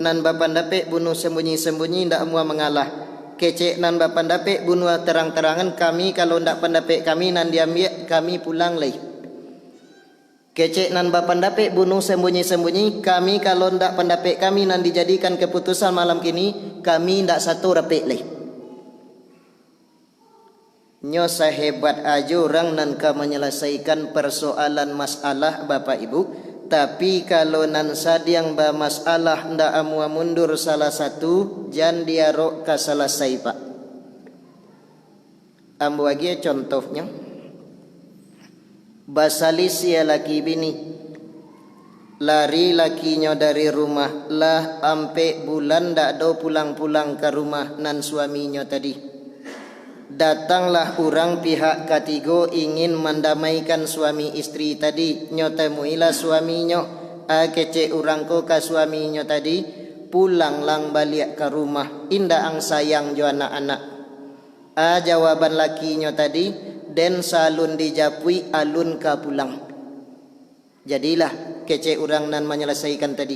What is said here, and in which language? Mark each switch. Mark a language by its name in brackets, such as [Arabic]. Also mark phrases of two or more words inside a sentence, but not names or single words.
[Minangkabau] Nan ba pendapat bunuh sembunyi-sembunyi ndak semua mengalah. Kecek nan ba pendapat bunuh terang-terangan, kami kalau ndak pendapat kami nan diambil kami pulang lagi. Kecek nan ba pendapat bunuh sembunyi-sembunyi, kami kalau ndak pendapat kami nan dijadikan keputusan malam kini, kami ndak satu rapik leh. Nyo sahebat aja orang nan ka menyelesaikan persoalan masalah Bapak Ibu, tapi kalau nan sadiang ba masalah ndak amua mundur salah satu, jan diarok ka selesai Pak. Ambo lagi contohnya. Basalis ya laki bini, lari lakinya dari rumah, lah ampe bulan ndak do pulang-pulang ke rumah nan suaminya tadi. [Indonesian] Datanglah orang pihak ketiga ingin mendamaikan suami istri tadi. [Minangkabau] Nyotemuilah suaminya, kece orang ko ka suaminya tadi, pulang lang balik ke rumah, indah ang sayang jo anak-anak. Jawaban lakinya tadi, den salun dijapui alun ka pulang. Jadilah kece orang nan menyelesaikan tadi.